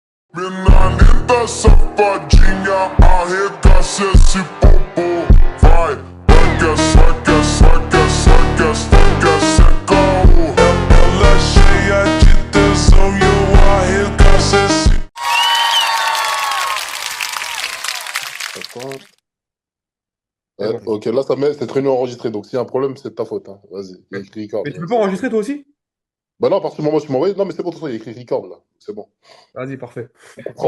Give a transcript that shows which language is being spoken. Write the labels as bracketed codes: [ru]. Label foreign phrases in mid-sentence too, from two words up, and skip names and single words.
[pt] Minha safadinha arregaça esse popô. Vai, vai que vai que vai que vai que vai que sem caô. Ela é cheia de tesão e eu arregaço esse. [fr] Attends. C'est Ouais, bon. ok, là, ça met cette réunion enregistrée. Donc, s'il y a un problème, c'est de ta faute, hein. Vas-y, il y a écrit record. Mais tu peux pas Vas-y. enregistrer toi aussi? Bah non, à partir du moment où tu m'as envoyé. Non, mais c'est bon, de toute façon, il y a écrit record, là. C'est bon. Vas-y, parfait. On coupera